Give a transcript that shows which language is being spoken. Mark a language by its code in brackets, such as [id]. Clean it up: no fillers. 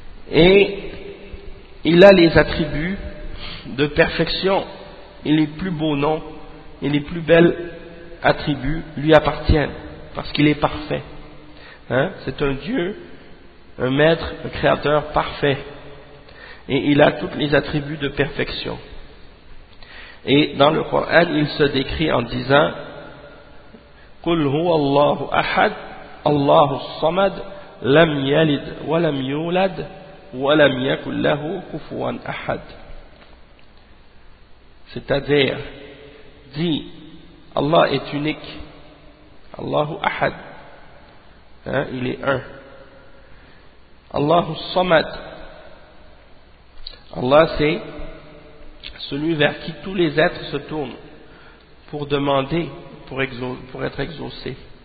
[fr] Et il a les attributs de perfection. Et les plus beaux noms et les plus belles attributs lui appartiennent, parce qu'il est parfait. C'est un Dieu, un maître, un créateur parfait. Et il a tous les attributs de perfection. Et dans le Coran, il se décrit en disant [ar] قُلْ هُوَ اللَّهُ أَحَدْ اللَّهُ الصَّمَدْ لَمْ يَلِدْ وَلَمْ يُولَدْ وَلَمْ يَكُلْ لَهُ كُفُوًا أَحَدْ. [fr] C'est-à-dire, dit, Allah est unique, Allahu Ahad, il est un. Allahu Samad, Allah c'est celui vers qui tous les êtres se tournent pour demander, pour être exaucés.